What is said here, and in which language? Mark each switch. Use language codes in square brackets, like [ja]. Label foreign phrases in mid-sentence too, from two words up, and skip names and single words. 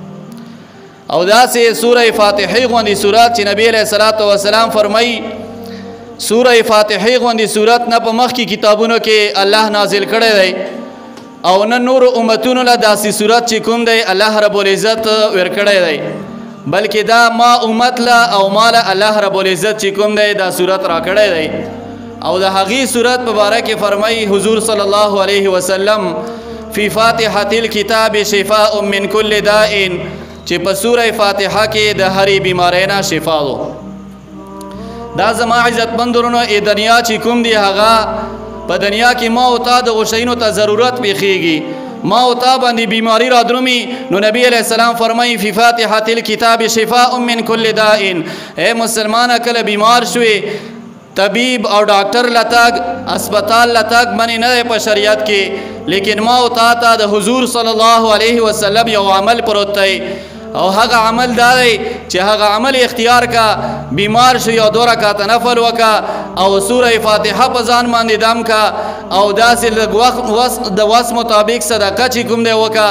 [ps] او داسې سوره فاتحه غوندې صورت چې نبی [ar] علیه الصلاة والسلام [ps] فرمایي سوره فاتحه غوندې صورت نه په مخکې کتابونو کې الله نازل کړی دی او نه نور امتونو له داسې صورت چې کوم دی الله رب العزت ورکړی دی، بلکې دا ما امت له او ما له الله رب العزت چې کوم دی دا صورت راکړی دی. او د هغې صورت په باره کې فرمایي حضور [ar] صلی الله علیه وسلم: فی فاتحة الکتاب شفاء من کل داء، [ps] چې په سوره فاتحه کې د هرې بیمارۍ نه شفا ده. دا زما عزتمند ورونو، دنیا چې کوم دی هغه په دنیا کې ما او تا دغو شیانو ته ضرورت پیښیږي، ما او تا باندې بیماری را درومي، نو نبی [ar] علیہ السلام [ps] فرمایي [ar] فی فاتحة الکتاب شفاء من کل داء. [ps] اے مسلمانه کله بیمار شوې طبیب او ډاکټر لتاګ اسپتال لتاګ منی نه په شریعت کې، لیکن ما او تا ته د حضور [ar] صلی الله علیه وسلم [ps] یو عمل پروت دی او هغه عمل دا دی چې هغه عمل اختیار کا، بیمار شو یو 2 رکعات نفل وکا او سوره فاتحه په ځان باندې دم کا او داسې د وس مطابق صدقه چې کوم دی وکا.